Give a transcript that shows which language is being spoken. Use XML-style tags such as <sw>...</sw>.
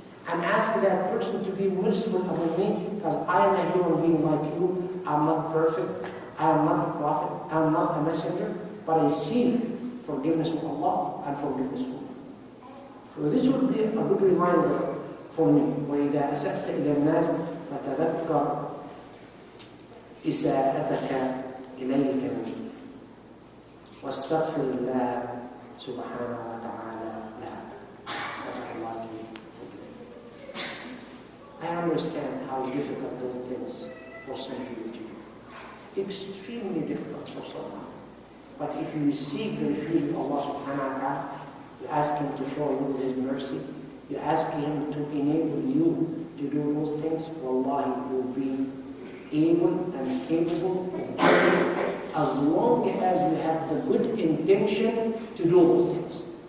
<en>And ask that person to be merciful upon me, because I am a human being like you. I'm not perfect. I am not a prophet. I am not a messenger. But I seek forgiveness from Allah and forgiveness from you. So this would be a good reminder for me.</en> <ar>وَإِذَا أَسَأْتَ إِلَى النَّاسِ فَتَذَكَّرْ إساءتك إليهم واستغفر الله سبحانه وتعالى لها.</ar> <en>Ask Allah to forgive. I understand how difficult those things for some people to do. Extremely difficult for someone. But if you seek the refuge of Allah subhanahu wa ta'ala, you ask Him to show you His mercy, you ask Him to enable you to do those things, wallahi, you will be able and capable of doing it, as long as you have the good intention to do those things.</en>